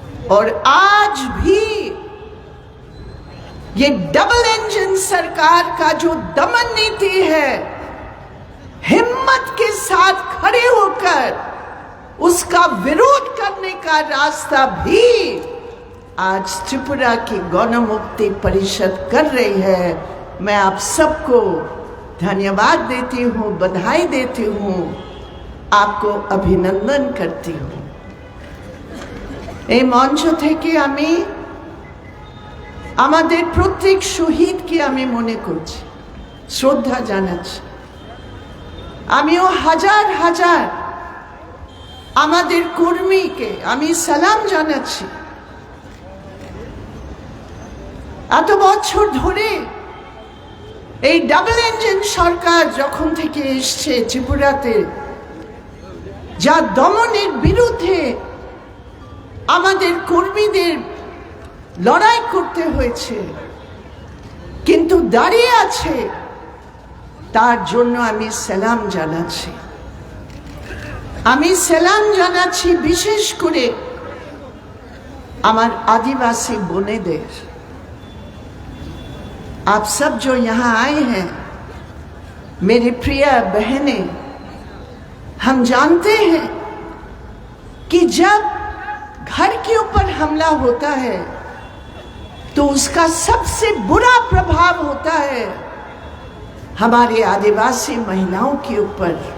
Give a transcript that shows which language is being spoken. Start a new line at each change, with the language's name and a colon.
Hindi: और आज भी ये डबल इंजन सरकार का जो दमन नीति है, हिम्मत के साथ खड़े होकर उसका विरोध करने का रास्ता भी आज त्रिपुरा की गण मुक्ति परिषद कर रही है। मैं आप सबको धन्यवाद देती हूँ, बधाई देती हूँ, आपको अभिनंदन करती हूँ।
Bangla: এই মঞ্চ থেকে আমি আমাদের প্রত্যেক শহীদকে আমি মনে করছি, শ্রদ্ধা জানাচ্ছি। আমিও হাজার হাজার আমাদের কর্মীকে আমি সালাম জানাচ্ছি। এত বছর ধরে এই ডাবল ইঞ্জিন সরকার যখন থেকে এসছে ত্রিপুরাতে, যা দমনের বিরুদ্ধে আমাদের কর্মীদের লড়াই করতে হয়েছে, কিন্তু দাঁড়িয়ে আছে, তার জন্য আমি সালাম জানাচ্ছি। আমি সালাম জানাচ্ছি বিশেষ করে আমার আদিবাসী বোনেদের।
Hindi: आप सब जो यहाँ आए हैं, मेरी प्रिय बहनें, हम जानते हैं कि जब घर के ऊपर हमला होता है तो उसका सबसे बुरा प्रभाव होता है हमारे आदिवासी महिलाओं के ऊपर।